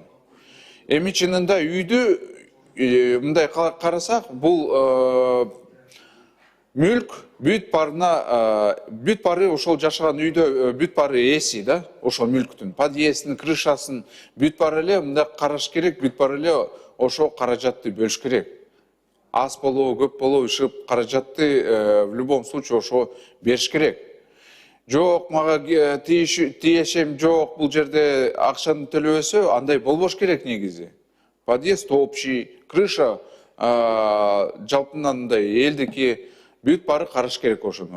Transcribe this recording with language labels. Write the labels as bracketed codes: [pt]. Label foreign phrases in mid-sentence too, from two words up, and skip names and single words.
[ky] Эми чынында үйдү мындай карасак, бул мүлк бүт бары ошол жашаган үйдө бүт бары эси да, ошол мүлктүн, подъездин, крышасын бүт бары эле мындай караш керек, бүт бары эле ошол каражатты бөлүш керек. Аз болобу, көп болобу, ишип каражатты [ru] в любом случае [ky] ошо бериш керек. Жок, мага тиешем жок, бул жерде акчаны төлөбөсө, андай болбош керек негизи. [ru] Подъезд общий, [ky] крыша жалпынан мындай элдики, бүт бары караш керек ошону.